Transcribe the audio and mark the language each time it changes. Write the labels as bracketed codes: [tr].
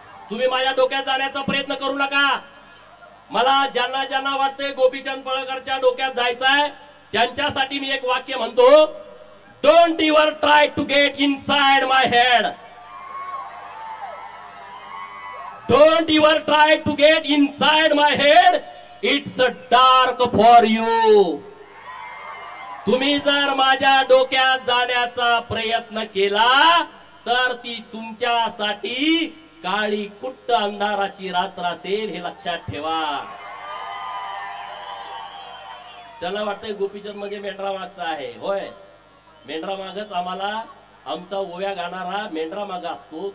[mr] तुम्ही माझ्या डोक्यात जाण्याचा प्रयत्न करू नका. मला ज्यांना ज्यांना वाटतंय गोपीचंद पडळकरच्या डोक्यात जायचंय त्यांच्यासाठी मी एक वाक्य म्हणतो, [en] Don't ever try to get inside my head. Don't ever try to get inside my head, it's dark for you. [mr] तुम्ही जर माझ्या डोक्यात जाण्याचा प्रयत्न केला तर ती तुमच्यासाठी काळी कुट्ट अंधाराची रात्र असेल, हे लक्षात ठेवा. त्याला वाटतंय गोपीचंद म्हणजे मेंढरा मागचा आहे. होय, मेंढरा मागच आम्हाला, आमचा ओव्या गाणारा मेंढरा मागा असतो.